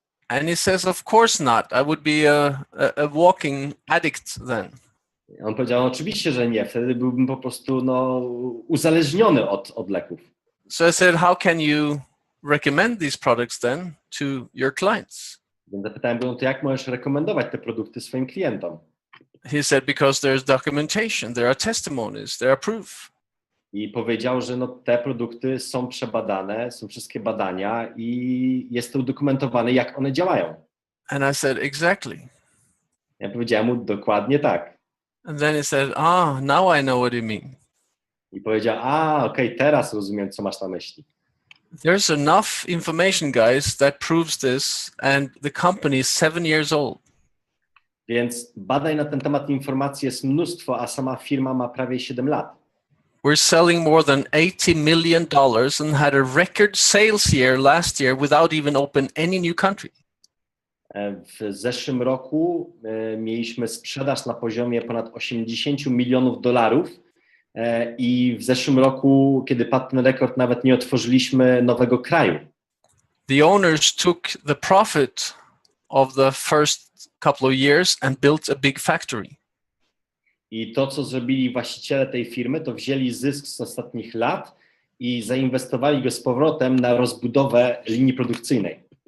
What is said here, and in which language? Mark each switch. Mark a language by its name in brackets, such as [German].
[English] And he says, of course not. I would be a walking addict then. [Polish] On powiedział, oczywiście, że nie. Wtedy byłbym po prostu uzależniony od leków. [English] So I said, how can you recommend these products then to your clients? [Polish] Więc zapytałem go, to jak możesz rekomendować te produkty swoim klientom? [English] He said, because there's documentation, there are testimonies, there are proof. [Polish] I powiedział, że te produkty są przebadane, są wszystkie badania i jest to udokumentowane, jak one działają. [English] And I said, exactly. [Polish] Ja powiedziałem mu dokładnie tak. [English] And then he said, now I know what you mean. [Polish] I powiedział, okej, teraz rozumiem, co masz na myśli. [English] There's enough information, guys, that proves this, and the company is 7 years old. [Polish] Więc badań na ten temat informacji jest mnóstwo, a sama firma ma prawie 7 lat. [English] We're selling more than $80 million and had a record sales year last year without even opening any new country. [Polish] W zeszłym roku mieliśmy sprzedaż na poziomie ponad 80 milionów dolarów i w zeszłym roku, kiedy padł ten rekord, nawet nie otworzyliśmy nowego kraju. [English] The owners took the profit of the first couple of years and built a big factory. [Polish] I to, co zrobili właściciele tej firmy, to wzięli zysk z ostatnich lat i zainwestowali go z powrotem na rozbudowę linii produkcyjnej.